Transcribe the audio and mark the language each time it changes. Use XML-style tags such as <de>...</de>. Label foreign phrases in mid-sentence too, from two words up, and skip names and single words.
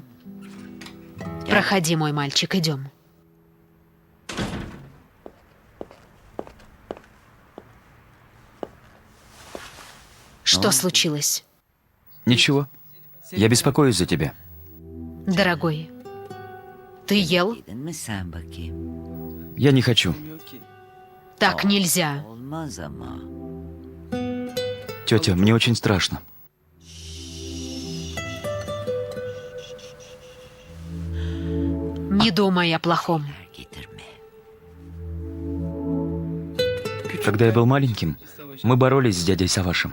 <ru>Проходи, мой мальчик, идем. Что случилось? Ничего. Я беспокоюсь за тебя. Дорогой, ты ел?</ru> <tr>Yedin mi sen bakayım?</tr> <ru>Я не хочу. Так нельзя.</ru> <tr>Olmaz ama.</tr> <ru>Тетя, мне очень страшно. Не думай о плохом.</ru> <tr>Getirme.</tr> <ru>Когда я был маленьким, мы боролись с дядей Савашем.</ru>